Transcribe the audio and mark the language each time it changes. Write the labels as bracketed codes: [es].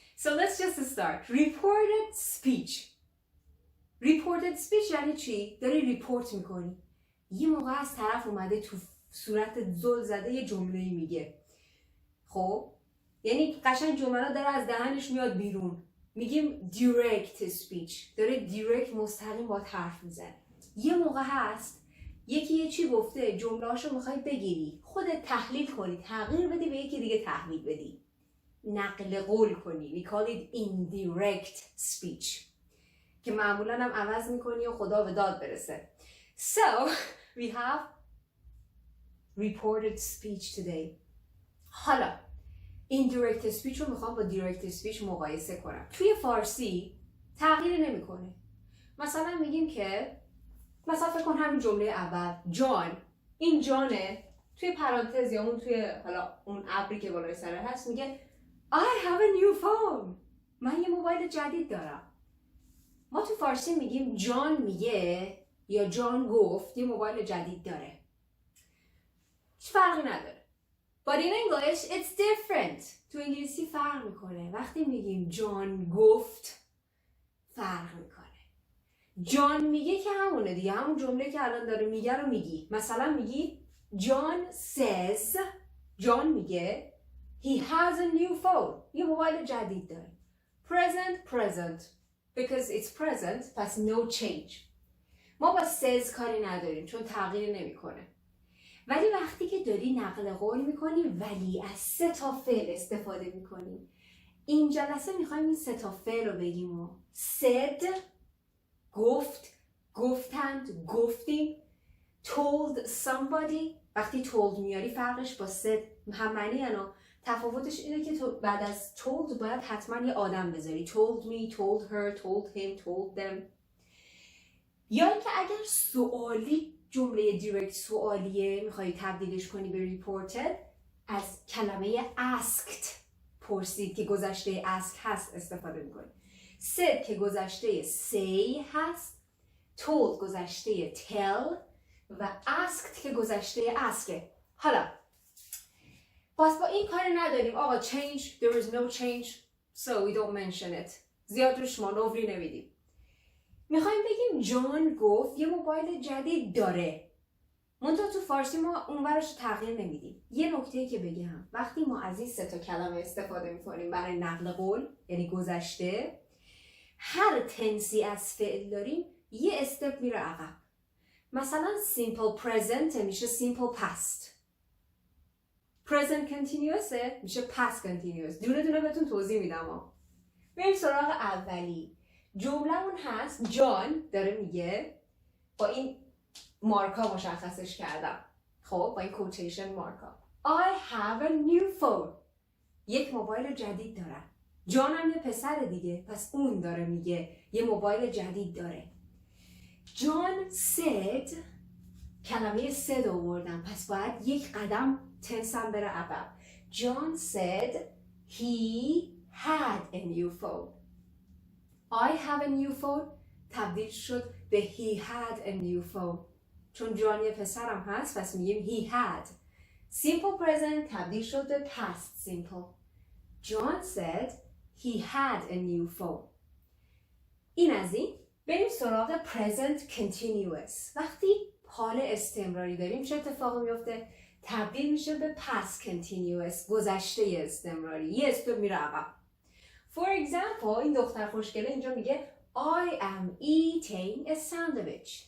[en] So let's just start. Reported speech. [fa] Reported speech یعنی چی؟ داری ریپورت میکنی. یه موقع از طرف اومده تو صورت زل زده یه جمله‌ای میگه. خب یعنی قشنگ جمله داره از دهنش میاد بیرون. میگیم [en] direct speech. [fa] داره direct مستقیم با حرف میزنه. یه موقع هست یکی یه چی گفته، جمله‌اشو میخوای بگیری، خودت تحلیل کنی، تغییر بدی، به یکی دیگه تحویل بدی، نقل قول کنی. [en] We call it indirect speech [fa] که معمولا هم عوض میکنی و خدا به داد برسه. [en] So we have reported speech today. [fa] حالا indirect speech رو میخوام با direct speech مقایسه کنم. توی فارسی تغییر نمیکنه. مثلا میگیم که مثلا فکر کن همین جمله اول جان، این جانه، توی پرانتز یا اون توی حالا اون ابری که بالای سر هست میگه [en] I have a new phone. [fa] من یه موبایل جدید دارم. ما تو فارسی میگیم جان میگه یا جان گفت یه موبایل جدید داره. هیچ فرقی نداره. [en] But in English it's different. [fa] تو انگلیسی فرق میکنه. وقتی میگیم جان گفت فرق میکنه. جان میگه که همونه دیگه، همون جمله که الان داره میگه رو میگی. مثلا میگی [en] John says، [fa] جان میگه [en] he has a new phone. [fa] یه موبایل جدید داره. Present because it's present پس no change. ما با says کاری نداریم چون تغییر نمیکنه. ولی وقتی که داری نقل قول میکنی ولی از 3 تا فعل استفاده میکنی. این جلسه میخوایم این 3 تا فعل رو بگیم و said گفت، گفتند، گفتیم. told somebody، وقتی told میاری فرقش با said هم معنی یعنی تفاوتش اینه که تو بعد از told باید حتما یه آدم بذاری. [en] told me، told her، told him، told them. [fa] یا اینکه اگر سوالی جمله direct سوالیه میخوایی تبدیلش کنی به reported، از کلمه asked پرسید که گذشته ask هست استفاده میکنی. said که گذشته say هست، told گذشته tell و asked که گذشته askه. حالا پس با این کاری نداریم آقا [en] change، there is no change so we don't mention it. [fa] زیاد روش مانوری نمیدیم. میخوایم بگیم جان گفت یه موبایل جدید داره. منتها تو فارسی ما اون برش تغییر نمیدیم. یه نکته‌ای که بگم، وقتی ما از این 3 تا کلمه استفاده میکنیم برای نقل قول یعنی گذشته، هر تنسی از فعل داریم یه استپ میره عقب. مثلا simple present میشه simple past، present continuous میشه past continuous. دونه دونه بهتون توضیح میدم. بریم سراغ اولی. جمله اون هست جان داره میگه، با این مارکا مشخصش کردم. خب با این کوتیشن مارکا [en] I have a new phone. [fa] یک موبایل جدید دارم. جان هم یه پسر دیگه، پس اون داره میگه یه موبایل جدید داره. جان said، کلمه said آوردم پس باید یک قدم تنسم بره عقب. [en] John said he had a new phone. I have a new phone [fa] تبدیل شد به [en] he had a new phone. [fa] چون جان یه پسرم هست پس میگیم he had. [en] Simple present [fa] تبدیل شد به [en] past simple. John said he had a new phone. [fa] این از این. بریم سراغ present continuous. وقتی حال استمراری داریم چه اتفاقی میفته؟ تبدیل میشه به past continuous، گذشته استمراری. یه استپ میره عقب. [en] For example [fa] این دختر خوشگله اینجا میگه [en] I am eating a sandwich.